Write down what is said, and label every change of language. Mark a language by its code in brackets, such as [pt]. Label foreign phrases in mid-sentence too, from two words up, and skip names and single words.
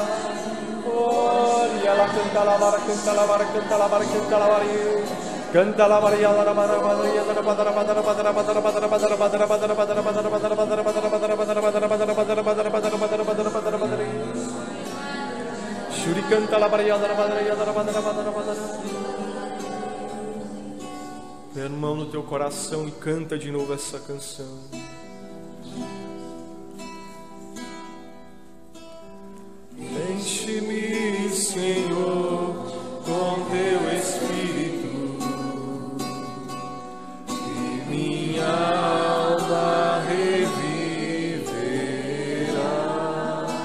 [ca] Ori la canta la barqueta la barqueta la barqueta la baria. Canta la Maria la Shuri canta la Maria [pt] Põe a mão no teu coração e canta de novo essa canção. Enche-me, Senhor, com teu Espírito, e minha alma reviverá.